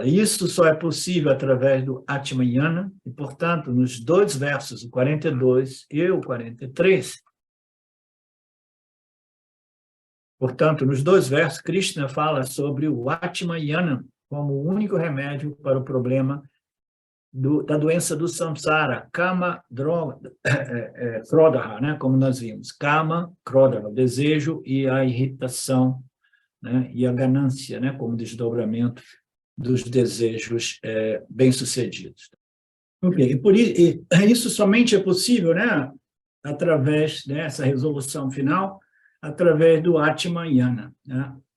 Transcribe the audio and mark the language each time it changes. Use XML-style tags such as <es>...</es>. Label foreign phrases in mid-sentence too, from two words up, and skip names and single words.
<pt>Isso só é possível através do Atmayana, e, portanto, nos dois versos, o 42 e o 43, portanto, nos dois versos, Krishna fala sobre o Atmayana como o único remédio para o problema da doença do samsara,</pt> <sa>kama, krodha,</sa> <pt>né, como nós vimos,</pt> <sa>kama, krodha,</sa> <pt>o desejo e a irritação, né, e a ganância, né, como desdobramento dos desejos bem-sucedidos. Okay. Isso somente é possível, né, através dessa resolução final, através do Atmayana, né?</pt>